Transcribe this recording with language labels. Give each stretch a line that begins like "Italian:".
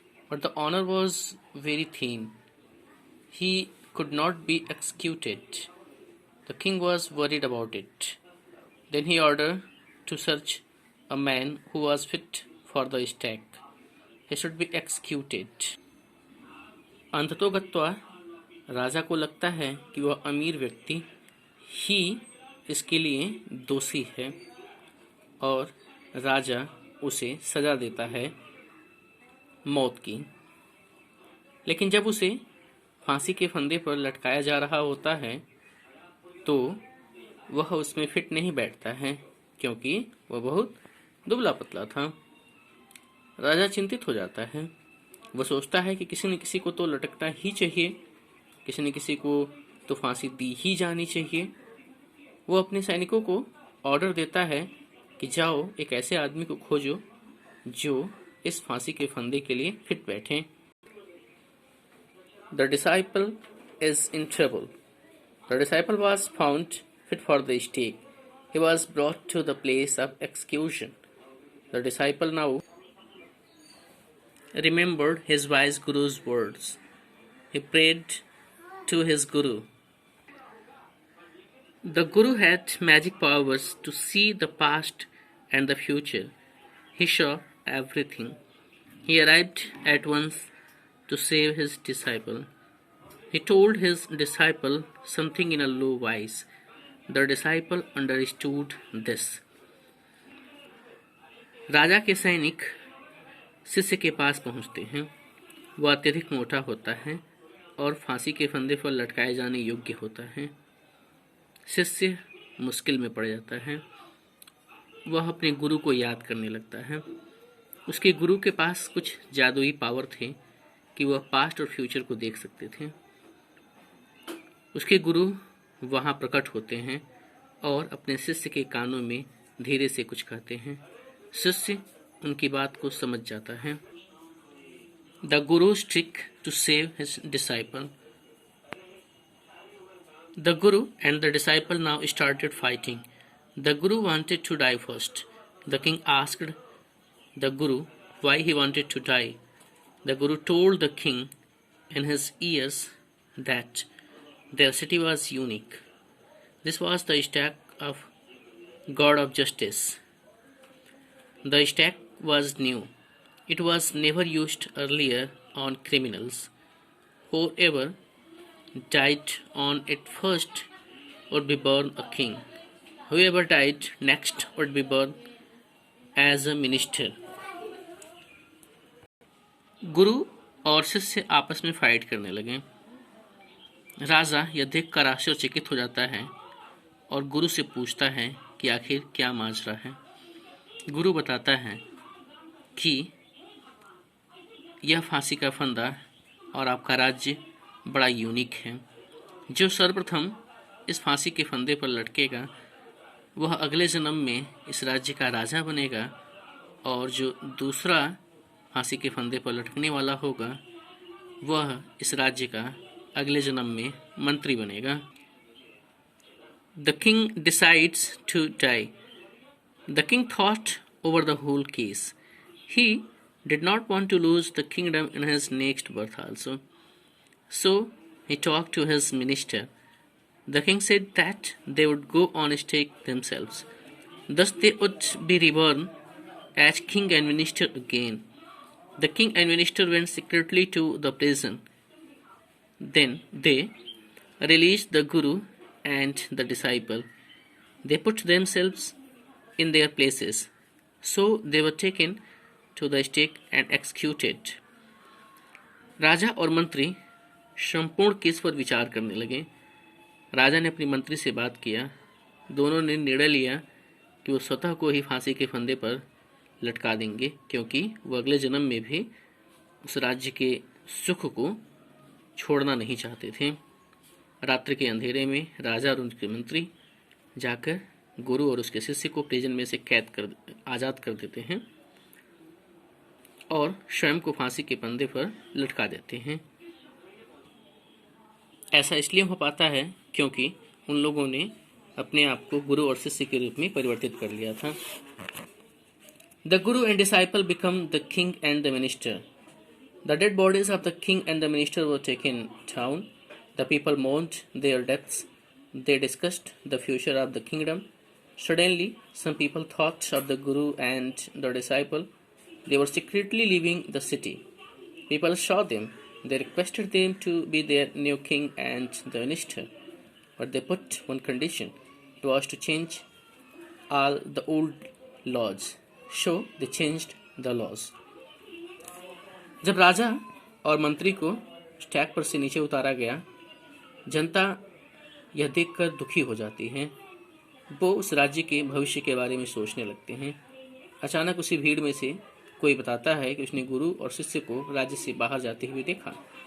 English: But the owner was very thin. He could not be executed. The king was worried about it. Then he ordered to search a man who was fit for the stake. He should be executed.
Hindi: अंततोगत्वा राजा को लगता है कि वह अमीर व्यक्ति ही इसके लिए दोषी है और राजा उसे सजा देता है मौत की। लेकिन जब उसे फांसी के फंदे पर लटकाया जा रहा होता है तो वह उसमें फिट नहीं बैठता है क्योंकि वह बहुत दुबला पतला था। राजा चिंतित हो जाता है। वह सोचता है कि किसी न किसी को तो लटकना ही चाहिए, किसी न किसी को तो फांसी दी ही जानी चाहिए। वो अपने सैनिकों को ऑर्डर देता है कि जाओ एक ऐसे आदमी को खोजो जो इस फांसी के फंदे के लिए फिट बैठे।
English: The disciple is in trouble. The disciple was found fit for the stake. He was brought to the place of execution. The disciple now remembered his wise guru's words. He prayed to his guru. The guru had magic powers to see the past and the future. He saw everything. He arrived at once to save his disciple. He told his disciple something in a low voice. The disciple understood this.
Hindi: राजा के सैनिक शिष्य के पास पहुंचते हैं। वह अत्यधिक मोटा होता है और फांसी के फंदे पर लटकाए जाने योग्य होता है। शिष्य मुश्किल में पड़ जाता है। वह अपने गुरु को याद करने लगता है। उसके गुरु के पास कुछ जादुई पावर थे कि वह पास्ट और फ्यूचर को देख सकते थे। उसके गुरु वहां प्रकट होते हैं और अपने शिष्य के कानों में धीरे से कुछ कहते हैं। शिष्य उनकी बात को समझ जाता है।
English: The Guru's trick to save his disciple. The Guru and the disciple now started fighting. The Guru wanted to die first. The king asked the Guru why he wanted to die. The Guru told the king in his ears that their city was unique. This was the stake of God of Justice. The stake was new. It was never used earlier on criminals. Whoever died on it first would be born a king. Whoever died next would be born as a minister.
Hindi: गुरु और शिष्य आपस में fight करने लगे। राजा यह देखकर आश्चर्यचकित हो जाता है और गुरु से पूछता है कि आखिर क्या माजरा है। गुरु बताता है कि यह फांसी का फंदा और आपका राज्य बड़ा यूनिक है। जो सर्वप्रथम इस फांसी के फंदे पर लटकेगा वह अगले जन्म में इस राज्य का राजा बनेगा और जो दूसरा फांसी के फंदे पर लटकने वाला होगा वह इस राज्य का अगले जन्म में मंत्री बनेगा।
English: The king decides to die. The king thought over the whole case. He did not want to lose the kingdom in his next birth also. So he talked to his minister. The king said that they would go on stake themselves. Thus they would be reborn as king and minister again. The king and minister went secretly to the prison. Then they released the guru and the disciple. They put themselves in their places. So they were taken to the stake and executed.
Hindi: राजा और मंत्री संपूर्ण case पर विचार करने लगे। राजा ने अपनी मंत्री से बात किया। दोनों ने निर्णय लिया कि वो स्वतः को ही फांसी के फंदे पर लटका देंगे, क्योंकि वो अगले जन्म में भी उस राज्य के सुख को छोड़ना नहीं चाहते थे। रात्रि के अंधेरे में राजा और उनके मंत्री जाकर गुरु और उसके शिष्य को प्रिजन में से आज़ाद कर देते हैं और स्वयं को फांसी के फंदे पर लटका देते हैं। ऐसा इसलिए हो पाता है क्योंकि उन लोगों ने अपने आप को गुरु और शिष्य के रूप में परिवर्तित कर लिया था।
English: The guru and disciple become the king and the minister. The dead bodies of the king and the minister were taken down. The people mourned their deaths. They discussed the future of the kingdom. Suddenly, some people thought of the guru and the disciple. They were secretly leaving the city. People saw them. They requested them to be their new king and the minister. But they put one condition. It was to change all the old laws. So they changed the laws.
Hindi: जब राजा और मंत्री को stack पर से नीचे उतारा गया, जनता यह देखकर दुखी हो जाती है। वो उस राज्य के भविष्य के बारे में सोचने लगते हैं। अचानक उसी भीड़ में से कोई बताता है कि उसने गुरु और शिष्य को राज्य से बाहर जाते हुए देखा।